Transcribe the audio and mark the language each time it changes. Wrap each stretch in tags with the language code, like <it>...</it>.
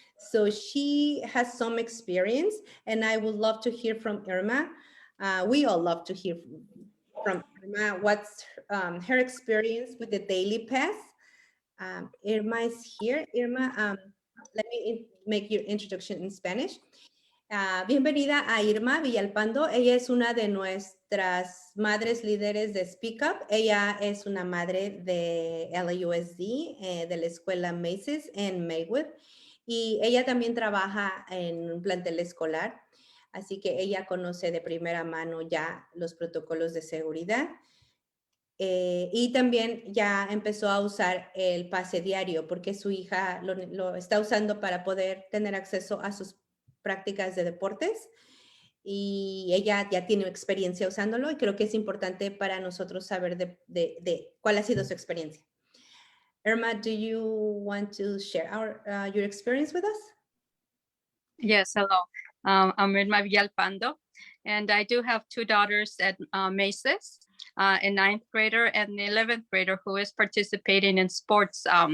<en>So she has some experience, and I would love to hear from Irma. We all love to hear from Irma what's her experience with the daily pass. Irma is here. Irma, let me make your introduction in Spanish.</en> <es>Bienvenida a Irma Villalpando. Ella es una de nuestras madres líderes de Speak Up. Ella es una madre de LAUSD, de la escuela Macy's en Maywood. Y ella también trabaja en un plantel escolar. Así que ella conoce de primera mano ya los protocolos de seguridad. Y también ya empezó a usar el pase diario porque su hija lo está usando para poder tener acceso a sus prácticas de deportes, y ella ya tiene experiencia usándolo, y creo que es importante para nosotros saber de cuál ha sido su experiencia.</es> <en>Irma, do you want to share your experience with us? Yes, hello. I'm Irma Villalpando, and I do have two daughters at Macy's, a 9th grader and an 11th grader who is participating in sports.</en>